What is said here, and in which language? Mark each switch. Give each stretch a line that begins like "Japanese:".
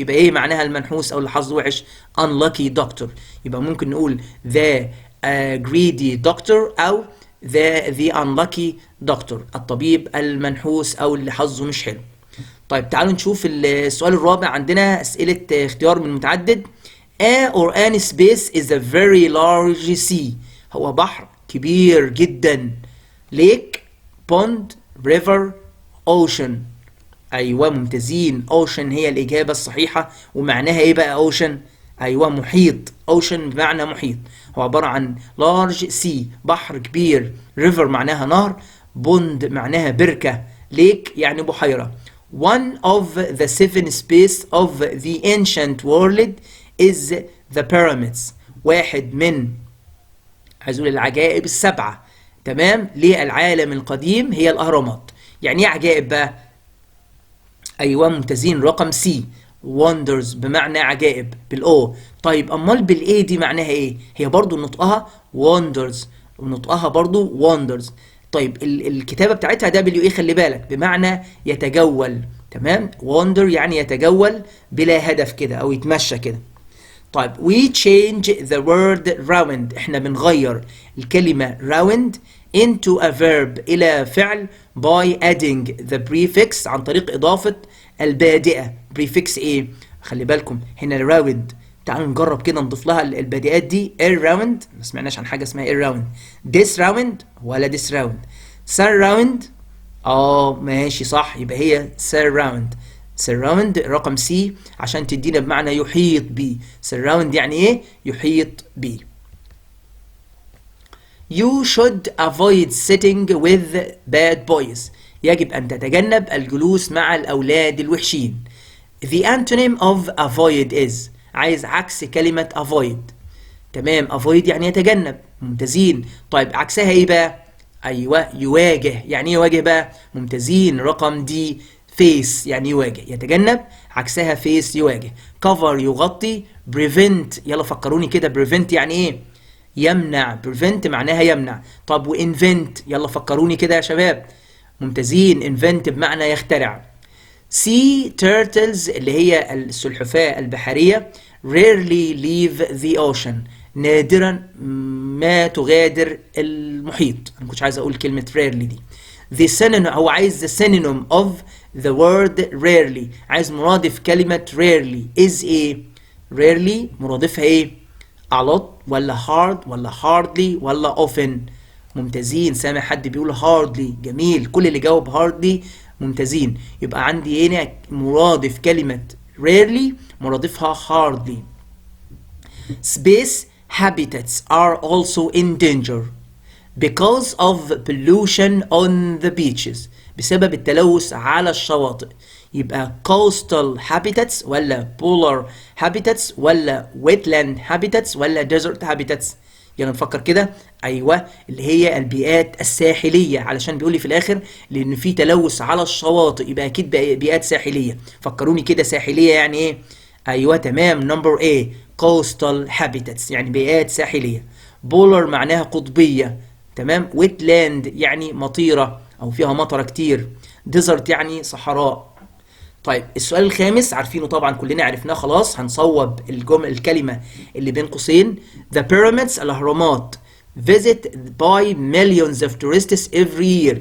Arabic: يبقى إيه معناها المنحوس أو اللي حظه وحش؟
English: unlucky doctor.
Arabic: يبقى ممكن نقول
English: the greedy doctor
Arabic: أو
English: the unlucky doctor،
Arabic: الطبيب المنحوس أو اللي حظه مش حلو. طيب تعالوا نشوف السؤال الرابع. عندنا أسئلة اختيار من متعدد.
English: A or an space is a very large sea.
Arabic: هو بحر كبير جدا. lake pond river ocean. أيوة ممتازين. ocean هي الإجابة الصحيحة. ومعناها إيه بقى ocean؟ أيوة محيط. ocean بمعنى محيط. هو عبارة عن
English: large sea
Arabic: بحر كبير. river معناها نهر. pond معناها بركة. lake يعني بحيرة.
English: One of the seven space of the ancient world is the pyramids.
Arabic: واحد من عايز اقول العجائب السبعة تمام للعالم القديم هي الأهرامات. يعني ايه عجائب بقى؟ أيوة ممتازين. رقم سي wonders بمعنى عجائب بالأو. طيب أمال بالإيه دي معناها إيه؟ هي برضو نطقها wonders ونطقها برضو wonders. طيب الكتابة بتاعتها دبليو ايه خلي بالك بمعنى يتجول. تمام wander يعني يتجول بلا هدف كده أو يتمشى كده.
English: طيب we change the word round.
Arabic: احنا بنغير الكلمة round
English: into a verb
Arabic: إلى فعل
English: by adding the prefix
Arabic: عن طريق إضافة البادئة. prefix إيه؟ خلي بالكم هنا round. تعالوا نجرب كده نضيف لها البادئات دي. around ما سمعناش عن حاجة اسمها around. this round ولا this round. surround ماشي صح. يبقى هي surround. surround رقم سي عشان تدينا بمعنى يحيط بي. surround يعني ايه؟ يحيط بي.
English: You should avoid sitting with bad boys.
Arabic: يجب أن تتجنب الجلوس مع الأولاد الوحشين.
English: The antonym of avoid is
Arabic: عايز عكس كلمة
English: avoid.
Arabic: تمام avoid يعني يتجنب. ممتازين. طيب عكسها ايه بقى؟ أيوة يواجه. يعني ايه يواجه بقى؟ ممتازين. رقم دي face يعني يواجه يتجنب. عكسها face يواجه. cover يغطي. prevent يلا فكروني كده prevent يعني ايه؟ يمنع. prevent معناها يمنع. طب و invent يلا فكروني كده يا شباب. ممتازين. invent بمعنى يخترع.
English: sea turtles
Arabic: اللي هي السلحفاة البحرية
English: rarely leave the ocean.
Arabic: نادرا ما تغادر المحيط. انا كنتش عايز اقول كلمة rarely دي.
English: the synonym
Arabic: هو عايز
English: the synonym of the word rarely.
Arabic: عايز مرادف كلمة rarely is ايه؟ rarely مرادفها ايه؟ a lot ولا hard ولا hardly ولا often. ممتازين. سامع حد بيقول hardly. جميل. كل اللي جاوب hardly ممتازين. يبقى عندي هنا مرادف كلمة rarely مرادفها hardly.
English: space habitats are also in danger because of pollution on the beaches.
Arabic: بسبب التلوث على الشواطئ.
English: يبقى coastal habitats ولا polar habitats ولا wetland habitats ولا desert habitats.
Arabic: يلا نفكر كده. ايوه اللي هي البيئات الساحليه علشان بيقول لي في الاخر لان في تلوث على الشواطئ يبقى اكيد بيئات ساحليه. فكروني كده ساحليه يعني ايه؟ ايوه تمام نمبر A
English: coastal habitats
Arabic: يعني بيئات ساحليه. polar معناها قطبيه. تمام. wetland يعني مطيره او فيها مطره كتير. desert يعني صحراء. طيب السؤال الخامس عارفينه طبعا، كلنا عرفناه خلاص، هنصوب الكلمة اللي بين قوسين.
English: The pyramids الأهرامات visit by millions of tourists every year.